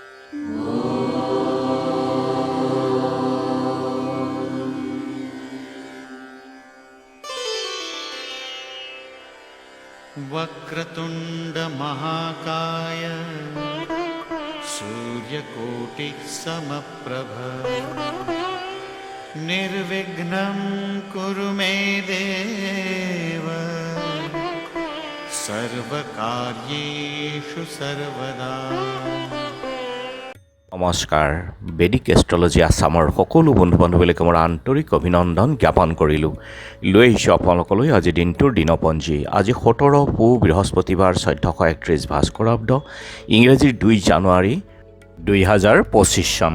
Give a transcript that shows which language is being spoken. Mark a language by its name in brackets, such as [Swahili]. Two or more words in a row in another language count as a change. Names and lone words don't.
[Sanskrit] वक्रतुंड महाकाय सूर्यकोटि समप्रभ निर्विघ्नं कुरु मे देव सर्वकार्येषु सर्वदा। [Assamese] নমস্কাৰ, বেদিক এষ্ট্ৰলজি আছামৰ সকলো বন্ধু বান্ধৱীলৈকে মোৰ আন্তৰিক অভিনন্দন জ্ঞাপন কৰিলোঁ। লৈ আহিছোঁ আপোনালোকলৈ আজি দিনটোৰ দিনপঞ্জী। আজি 17 পুহ বৃহস্পতিবাৰ 1431 ভাস্কৰাব্দ, ইংৰাজীৰ 2 জানুৱাৰী 2025 চন।